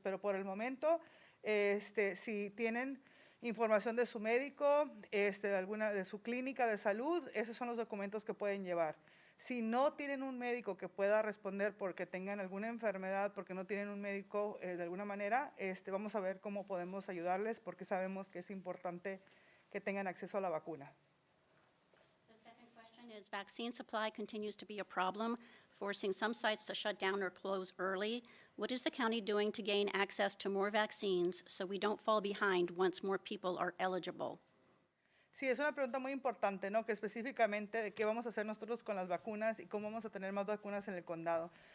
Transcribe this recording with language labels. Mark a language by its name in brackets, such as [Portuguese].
[Spanish] Pero por el momento, si tienen información de su médico, de su clínica de salud, esos son los documentos que pueden llevar. Si no tienen un médico que pueda responder porque tengan alguna enfermedad, porque no tienen un médico de alguna manera, vamos a ver cómo podemos ayudarles porque sabemos que es importante que tengan acceso a la vacuna. [English] The second question is vaccine supply continues to be a problem, forcing some sites to shut down or close early. What is the county doing to gain access to more vaccines so we don't fall behind once more people are eligible? [Spanish] Sí, es una pregunta muy importante, ¿no? Que específicamente de qué vamos a hacer nosotros con las vacunas y cómo vamos a tener más vacunas en el condado.